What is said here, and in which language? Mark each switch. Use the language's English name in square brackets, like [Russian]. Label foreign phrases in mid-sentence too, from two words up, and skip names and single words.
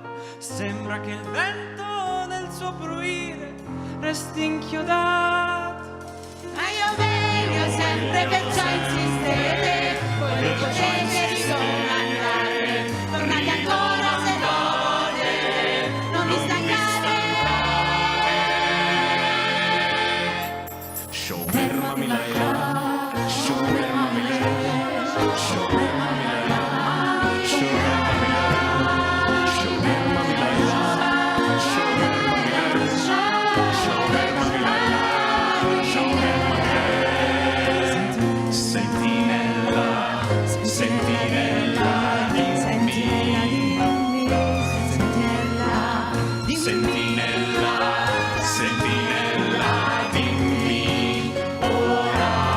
[Italian] Sembra che il vento nel suo bruire resti inchiodato. Ma io vengo sempre, perciò insistete, voi lo potete di domandare. Tornate ancora se volete, non vi stancate. [Hebrew] שומר מה מלילה, שומר מה מלילה, שומר מה מלילה, שומר מה מלילה, שומר מה מלילה, שומר מה מלילה, שומר מה מלילה, שומר מה מלילה. [Italian] Sentinella, sentinella, dimmi, sentinella, sentinella, dimmi ora.